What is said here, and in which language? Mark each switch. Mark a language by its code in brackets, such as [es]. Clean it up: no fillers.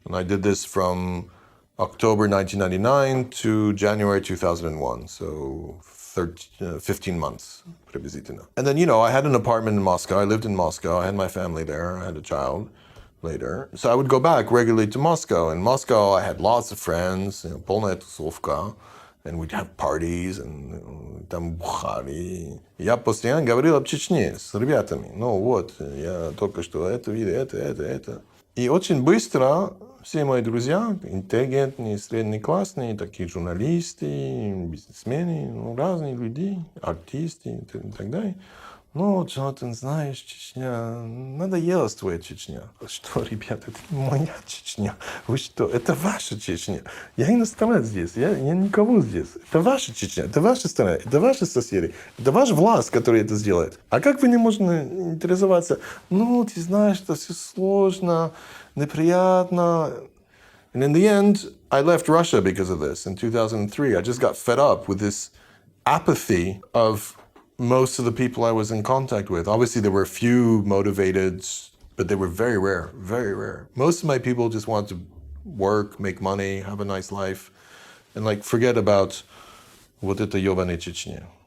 [en] And I did this from October 1999 to January 2001, so 15 months, [ru] приблизительно. [en] And then, you know, I had an apartment in Moscow. I lived in Moscow. I had my family there. I had a child later. So I would go back regularly to Moscow. In Moscow, I had lots of friends, [ru] полная тусовка. [en] And we'd have parties, and [ru] там бухали. Я постоянно говорил об Чечне с ребятами. Ну вот, я только что это видел, это. И очень быстро все мои друзья, интеллигентные, среднеклассные, такие журналисты, бизнесмены, ну, разные люди, артисты и так далее. Ну, Джонатан, знаешь, Чечня, надоело твоя Чечня. Что, ребята, это не моя Чечня. Вы что, это ваша Чечня. Я иностранец здесь, я никого здесь. Это ваша Чечня, это ваша страна, это ваши соседи, это ваш власть, который это сделает. А как вы не можете интересоваться? Ну, ты знаешь, это все сложно, неприятно. [en] And in the end, I left Russia because of this in 2003. I just got fed up with this apathy of most of the people I was in contact with. Obviously, there were a few motivated, but they were very rare, very rare. Most of my people just wanted to work, make money, have a nice life, and like forget about [ru] вот это ёбаная Чечня.